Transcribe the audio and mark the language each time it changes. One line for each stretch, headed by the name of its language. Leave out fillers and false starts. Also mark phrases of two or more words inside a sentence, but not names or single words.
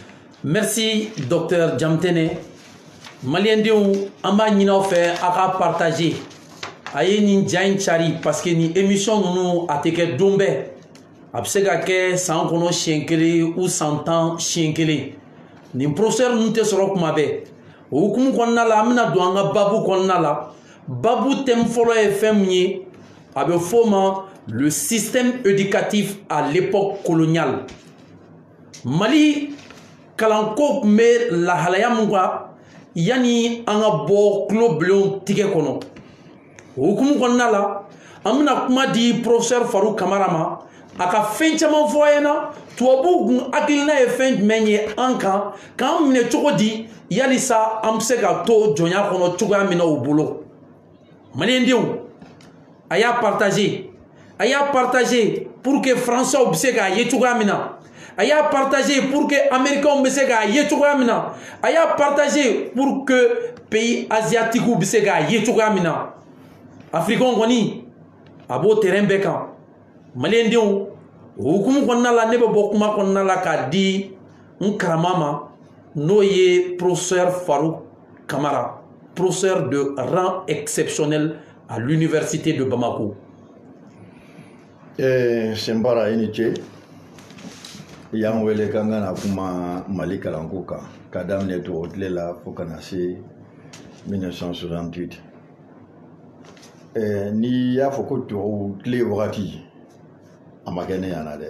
French: Merci docteur
Bambara: Jamutɛnɛ maliyɛndenw an b'a ɲini aw fɛ a ka partager a ye nin ja in cari
French: parce que
Bambara: nin émission ninnu a tɛ kɛ don bɛɛ a bɛ se ka kɛ san kɔnɔ siɲɛ kelen ou san 10 siɲɛ kelen nin professeur ninnu tɛ sɔrɔ kuma bɛɛ o hukumu kɔnɔna la an bɛna don an ka babu kɔnɔna la babu thème fɔlɔ ye fɛn min ye a bɛ f'o ma
French: le système éducatif à l'époque coloniale
Bambara: Mali kalanko tun bɛ lahalaya min kan yanni an ka bɔ tulobilenw tigɛ kɔnɔ o hukumu kɔnɔna la an bɛna kuma di professeur Farouk Kamara ma a ka fɛn caman fɔ an ɲɛna tubabuw kun hakilina ye fɛn jumɛn ye an kan k'an minɛ cogo di yalisa an bɛ se ka to jɔnya kɔnɔ cogoya min na u bolo maliyɛndenw a y'a
French: partager pour que français
Bambara: bɛ se k'a ye cogoya min na a y'a
French: partager pour que américains
Bambara: bɛ se k'a ye cogoya min na a y'a
French: partager pour que pays asiatiques
Bambara: bɛ se k'a ye cogoya min na africains kɔni a b'o terrain bɛɛ kan maliyɛndenw o hukumu kɔnɔna la ne bɛ bɔ kuma kɔnɔna la k'a di n karama ma n'o ye professeur Farouk Kamara,
French: professeur de rang exceptionnel à l'université de Bamako.
Bambara: Sembara i ni ce i y'an wele k'an ka na kuma Mali kalanko kan ka daminɛ tubabu tile la fo ka na se 1968. N'i y'a fɔ ko tubabu tile wagati a ma kɛ ne ɲɛna dɛ.